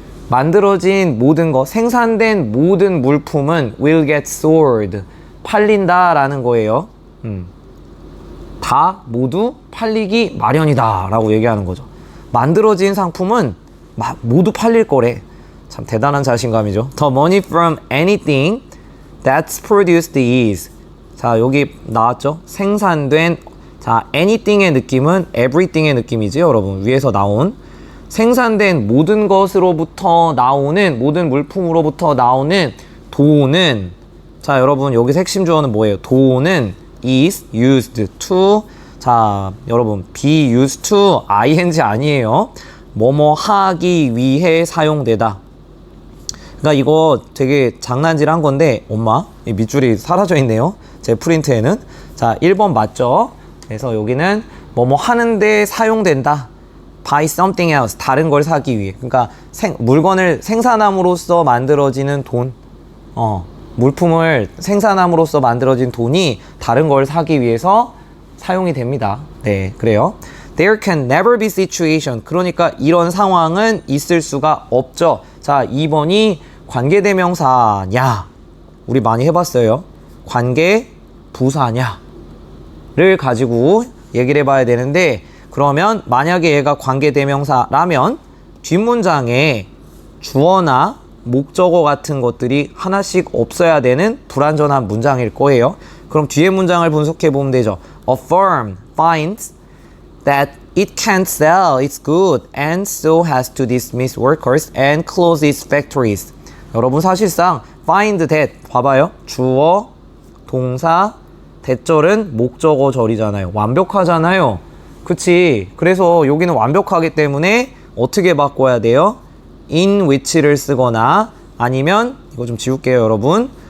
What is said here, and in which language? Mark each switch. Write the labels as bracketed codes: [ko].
[ko] 만들어진 모든 것, 생산된 모든 물품은 [en] will get sold, [ko] 팔린다 라는 거예요. 다 모두 팔리기 마련이다 라고 얘기하는 거죠. 만들어진 상품은 모두 팔릴 거래. 참 대단한 자신감이죠. [en] The money from anything that's produced is. [ko] 자, 여기 나왔죠? 생산된, 자, anything의 느낌은 everything의 느낌이지, 여러분. 위에서 나온 생산된 모든 것으로부터 나오는, 모든 물품으로부터 나오는 돈은, 자, 여러분, 여기서 핵심 주어는 뭐예요? 돈은 [en] is used to, [ko] 자, 여러분, [en] be used to ing [ko] 아니에요. 뭐뭐 하기 위해 사용되다. 그러니까 이거 되게 장난질한 건데, 엄마, 이 밑줄이 사라져 있네요. 제 프린트에는. 자, 1번 맞죠? 그래서 여기는 뭐뭐 하는데 사용된다. [en] buy something else, [ko] 다른 걸 사기 위해. 그러니까 물건을 생산함으로써 만들어지는 돈, 물품을 생산함으로써 만들어진 돈이 다른 걸 사기 위해서 사용이 됩니다. 네, 그래요. [en] There can never be situation. [ko] 그러니까 이런 상황은 있을 수가 없죠. 자, 2번이 관계대명사냐. 우리 많이 해봤어요. 관계부사냐를 가지고 얘기를 해봐야 되는데, 그러면 만약에 얘가 관계대명사라면 뒷문장에 주어나 목적어 같은 것들이 하나씩 없어야 되는 불완전한 문장일 거예요. 그럼 뒤에 문장을 분석해 보면 되죠. [en] A firm finds that it can't sell its good and so has to dismiss workers and close its factories. [ko] 여러분, 사실상 [en] find that, [ko] 봐봐요. 주어, 동사, 대절은 목적어절이잖아요. 완벽하잖아요. 그치? 그래서 여기는 완벽하기 때문에 어떻게 바꿔야 돼요? [en] in which [ko] 를 쓰거나, 아니면 이거 좀 지울게요, 여러분.